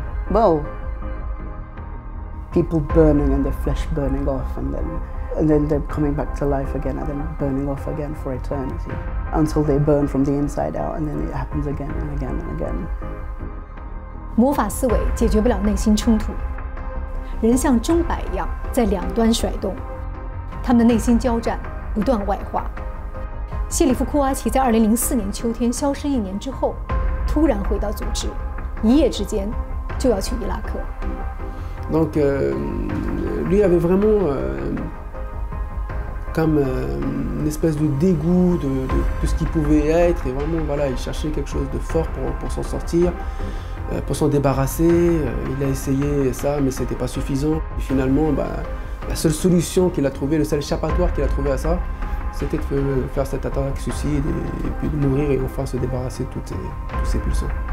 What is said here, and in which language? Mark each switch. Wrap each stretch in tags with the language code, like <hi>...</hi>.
<en>Well, people burning and their flesh burning off, and then they're coming back to life again and then burning off again for eternity until they burn from the inside out, and then it happens again and again and again.</en> <zh>魔法思维解决不了内心冲突，人像钟摆一样在两端甩动，他们的内心交战不断外化。谢里夫·库阿奇在2004年秋天消失1年之后，突然回到组织，一夜之间就要去伊拉克。</zh> <fr>Donc, lui avait vraiment comme une espèce de dégoût de tout ce qu'il pouvait être, et vraiment, voilà, il cherchait quelque chose de fort pour s'en sortir, pour s'en débarrasser. Il a essayé ça, mais c'était pas suffisant. Et finalement, la seule solution qu'il a trouvée, le seul échappatoire qu'il a trouvé à ça, c'était de faire cette attaque suicide et puis de mourir et enfin se débarrasser de tous ces pulsions.</fr>